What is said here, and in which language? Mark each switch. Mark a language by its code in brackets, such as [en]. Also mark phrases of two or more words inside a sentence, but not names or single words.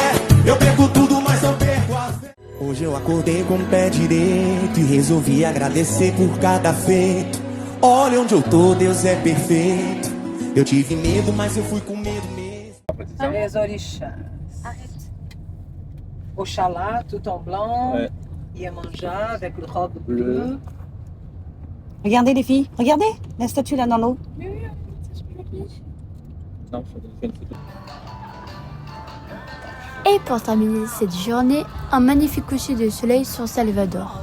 [pt] Eu perco tudo, mas não perco a fé. Hoje eu acordei com o pé direito e resolvi agradecer por cada feito. Olha onde eu tô, Deus é perfeito. Eu tive medo, mas eu fui com medo mesmo. [fr] Les orixás. Oxalá, tout en blanc, Iemanjá avec le robe bleue. Regardez les filles, regardez la statue là dans l'eau. Et pour terminer cette journée, un magnifique coucher de soleil sur Salvador.